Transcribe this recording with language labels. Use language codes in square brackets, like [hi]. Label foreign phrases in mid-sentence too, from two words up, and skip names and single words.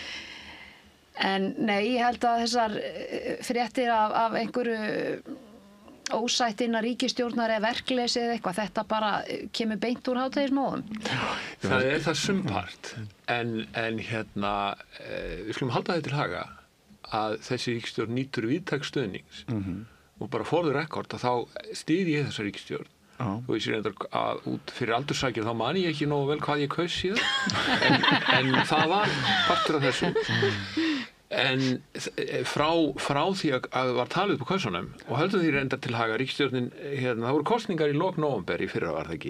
[is] En nei, ég held að þessar fréttir af einhverju ósætt innan ríkisstjórnar eða verkleysi eða eitthvað, þetta bara kemur beint úr hádegismóðum. Það er það sumpart, en við skulum halda þetta til haga að þessi ríkisstjórn nýtur víðtæks stuðnings og bara [en] for the record [is] að þá styð ég þessa ríkisstjórn. Þú veist reyndar að út fyrir aldursakir þá man ég ekki nógu vel hvað ég kaus síðan, en það var partur af þessu. En frá því að var talið upp á kössunum og höldum því reyndar til haga ríkisstjórnin, það voru kosningar í lok nóvember í fyrra var það ekki.